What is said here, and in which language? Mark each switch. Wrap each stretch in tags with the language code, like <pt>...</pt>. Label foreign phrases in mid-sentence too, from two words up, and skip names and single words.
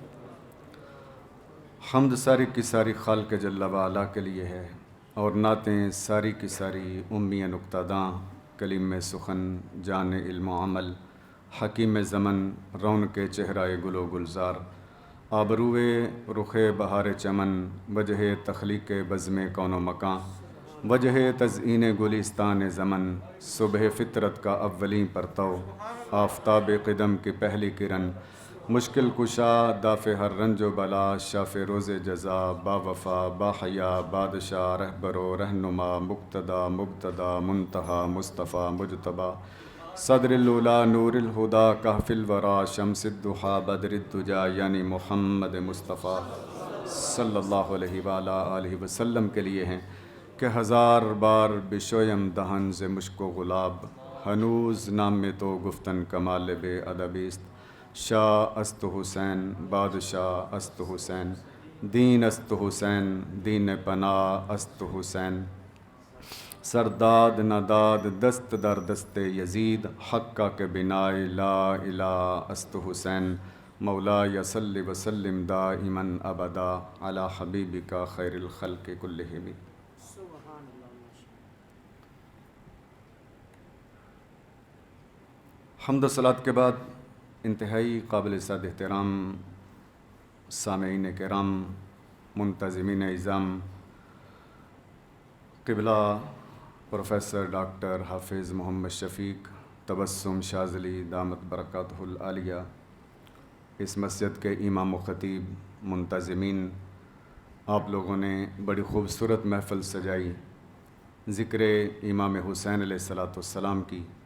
<ur>حمد ساری کی ساری خالق جل وعلا کے لیے ہے، اور نعتیں ساری کی ساری امی نکتہ داں، کلیم سخن جان علم و عمل، حکیم زمن رونق چہرہ گل و گلزار، آبروئے رخ بہار چمن، وجہ تخلیق بزم کون و مکاں، وجہ تزئین گلستان زمن، صبح فطرت کا اولیں پرتو، آفتاب قدم کی پہلی کرن، مشکل کشا دافع ہر رنج و بلا، شاف روز جزا با وفا با حیا بادشاہ، رہبر و رہنما مقتدا مبتدا منتہا مصطفیٰ مجتبی،</ur> <ar>صدر الاولیٰ نور الہدا کہف الورا شمس الضحیٰ بدر الدجا،</ar> <ur>یعنی محمد مصطفیٰ</ur> <ar>صلی اللہ علیہ وآلہ آلہ وسلم</ar> <ur>کے لیے ہیں</ur> <fa>کہ ہزار بار بشویم دہن ز مشک و گلاب، ہنوز نام میں تو گفتن کمال بے ادبی است، شاہ است حسین بادشاہ است حسین، دین است حسین دین پناہ است حسین، سرداد نداد دست در دست یزید، حقہ کے بنائے لا الہ است حسین،</fa> <ar>مولا صلی وسلم دائما ابدا علی حبیبک خیر الخلق کلہم۔</ar> <ur>حمد و صلوات کے بعد انتہائی قابل صد احترام سامعین کرام، منتظمین اعظام، قبلہ پروفیسر ڈاکٹر حافظ محمد شفیق تبسم شاذلی</ur> <ar>دامت برکاتہ العالیہ،</ar> <ur>اس مسجد کے امام و خطیب، منتظمین، آپ لوگوں نے بڑی خوبصورت محفل سجائی ذکر امام حسین</ur> <ar>علیہ السلام</ar> <ur>کی۔</ur>